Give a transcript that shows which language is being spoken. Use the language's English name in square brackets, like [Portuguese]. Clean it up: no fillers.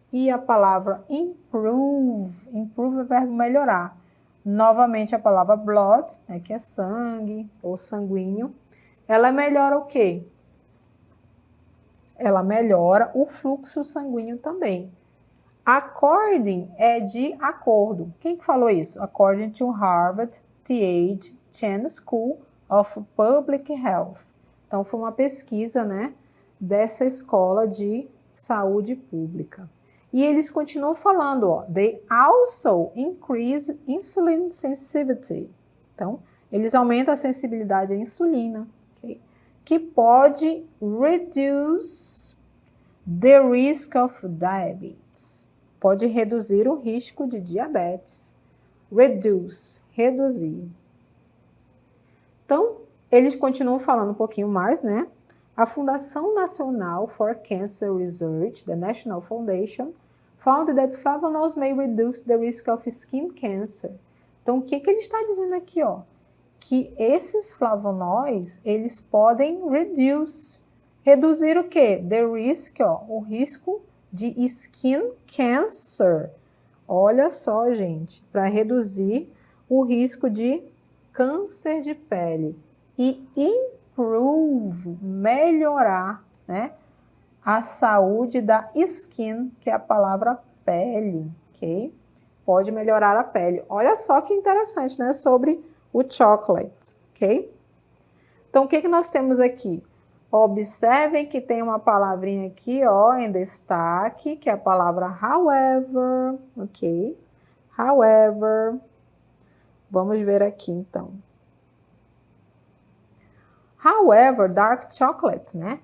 [Portuguese] E a palavra improve é o verbo melhorar. Novamente a palavra blood, né, que é sangue ou sanguíneo, ela melhora o quê? Ela melhora o fluxo sanguíneo também. According é de acordo. Quem que falou isso? [English] According to Harvard T.H. Chan School of Public Health. [Portuguese] Então, foi uma pesquisa, né, dessa escola de saúde pública. E eles continuam falando, ó, [English] they also increase insulin sensitivity. [Portuguese] Então, eles aumentam a sensibilidade à insulina, okay? Que pode [English] reduce the risk of diabetes. [Portuguese] Pode reduzir o risco de diabetes. Reduce, reduzir. Então, eles continuam falando um pouquinho mais, né? A Fundação Nacional [English] for Cancer Research, the National Foundation, found that flavonoids may reduce the risk of skin cancer. [Portuguese] Então, o que ele está dizendo aqui, ó? Que esses flavonoides, eles podem reduzir o quê? [English] The risk, [Portuguese] ó, o risco de [English] skin cancer. [Portuguese] Olha só, gente, para reduzir o risco de câncer de pele e improve, melhorar, né, a saúde da skin, que é a palavra pele, ok? Pode melhorar a pele. Olha só que interessante, né, sobre o chocolate, ok? Então, o que nós temos aqui? Observem que tem uma palavrinha aqui, ó, em destaque, que é a palavra however, ok? However, vamos ver aqui, então. [English] However, dark chocolate, né?